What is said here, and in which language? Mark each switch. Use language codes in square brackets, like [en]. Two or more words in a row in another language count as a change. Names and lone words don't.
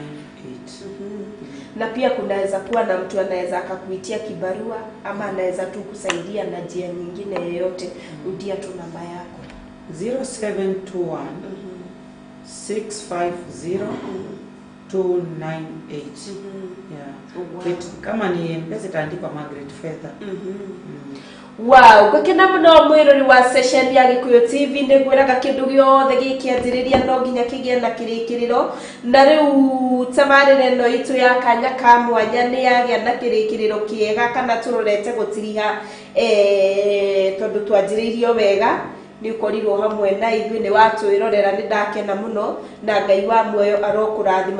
[sw] Na pia kunaweza kuwa na mtu anaweza akakuitia kibarua ama anaweza tu kusaidia na njia nyingine yoyote. Rudia tu namba yako. 0721 650 298. Yeah. Kama ni mpesa itaandikwa Margaret Fedha. [ki] Wow, gakena muno mwirori wa session ya Gikuyu TV ndigwiraga kindu giothe gikianjiriria no nginya kigie na kirikiriro, na riu tamarire no itu ya kanya ka mwanya ni yagia na kirikiriro kiega kana turorete gutiriha tondu twanjiririo wega ni ukorirwo hamwe na ithuĩ nĩ watwĩrorera nĩ ndakena mũno na Ngai wa muoyo arokũrathima.